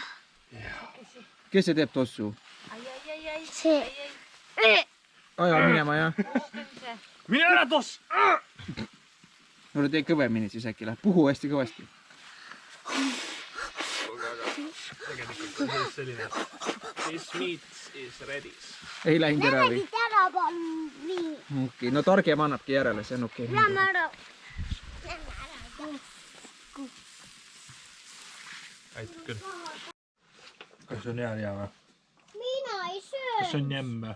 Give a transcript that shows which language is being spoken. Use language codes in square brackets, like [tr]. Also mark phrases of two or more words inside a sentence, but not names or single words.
[et] Kes see teeb tossu? See. Aja minema, jah? Mine ära toss! No tee kõvemini siis äkki läheb. Puhu hästi kõvasti. Tegelikult on selline. [en] This meat is ready. [et] Ei läinud ära või? Ära nii. Okei, no targem annabki järele, see on okei. Lähme ära. Aitab küll. Kas on hea või? Mina ei söö. Kas on jämme?